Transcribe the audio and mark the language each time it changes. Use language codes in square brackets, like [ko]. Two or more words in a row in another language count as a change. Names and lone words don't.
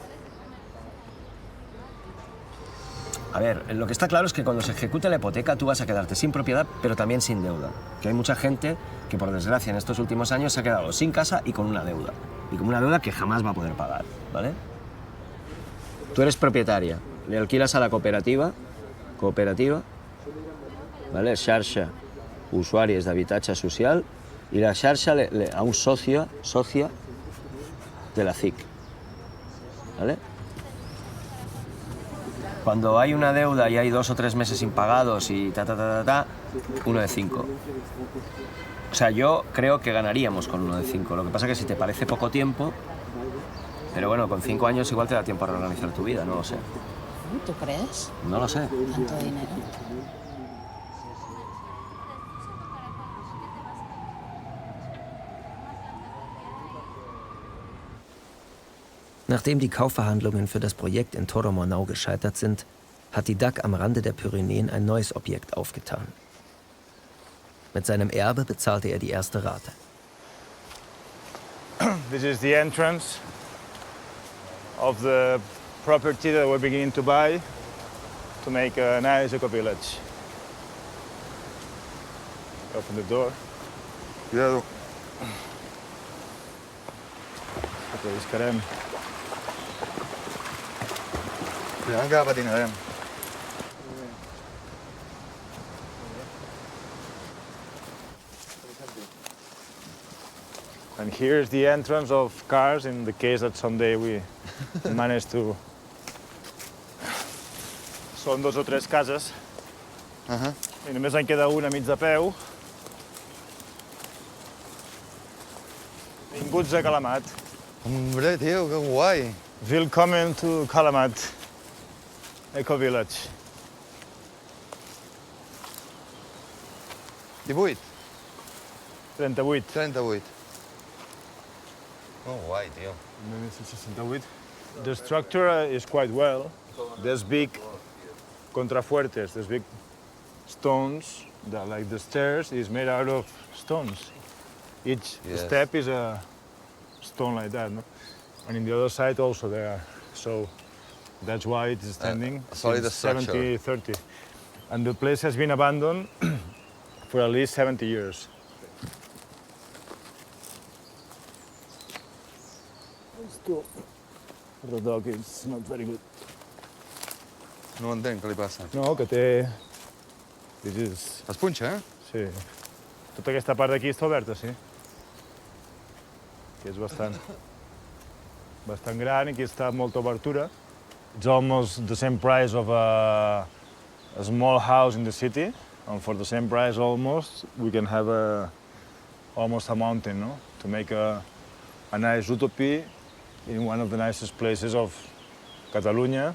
[es] A ver, lo que está claro es que cuando se ejecute la hipoteca tú vas a quedarte sin propiedad, pero también sin deuda. Que hay mucha gente que, por desgracia, en estos últimos años se ha quedado sin casa y con una deuda. Y con una deuda que jamás va a poder pagar, ¿vale? Tú eres propietaria, le alquilas a la cooperativa, ¿vale? [ca] Xarxa, usuaris d'habitatge social, [es] y la xarxa a un socia de la CIC, ¿vale? Cuando hay una deuda y hay 2 o 3 meses impagados y 1 de 5. O sea, yo creo que ganaríamos con 1 de 5. Lo que pasa es que si te parece poco tiempo, pero bueno, con 5 años igual te da tiempo a reorganizar tu vida, no lo sé. ¿Tú crees? No lo sé. ¿Tanto dinero? [de] Nachdem die Kaufverhandlungen für das Projekt in Toromornau gescheitert sind, hat die DAG am Rande der Pyrenäen ein neues Objekt aufgetan. Mit seinem Erbe bezahlte er die erste Rate. [en] This is the entrance of the property that we're beginning to buy to make a nice eco-village. Open the door. [es] Cuidado. [ca] Okay, discarem. Cuidado que patinarem. [en] And here's the entrance of cars in the case that someday we manage to... [ca] Són 2 o 3 cases. I només en queda una mig de peu. Benvinguts a Calamat. [es] Hombre, tio, que guai. [en] Willkommen to Calamat Eco Village. 18? 38. 38. [es] Oh, guai, tio. 1968. [en] The structure is quite well. There's big contrafuertes, there's big stones, that, like the stairs is made out of stones. Each step is a stone like that, no? And in the other side also there are. So That's why it is standing solid since structure. 70-30. And the place has been abandoned for at least 70 years. The dog is not very good. [ca] No entenc què li passa. No, que té... [en] This is... [ca] Es punxa, eh? Sí. Tota aquesta part d'aquí està oberta, sí. Que és bastant gran i aquí està molta obertura. [en] It's almost the same price of a small house in the city. And for the same price almost, we can have almost a mountain, no? To make a nice utopia in one of the nicest places of Catalonia.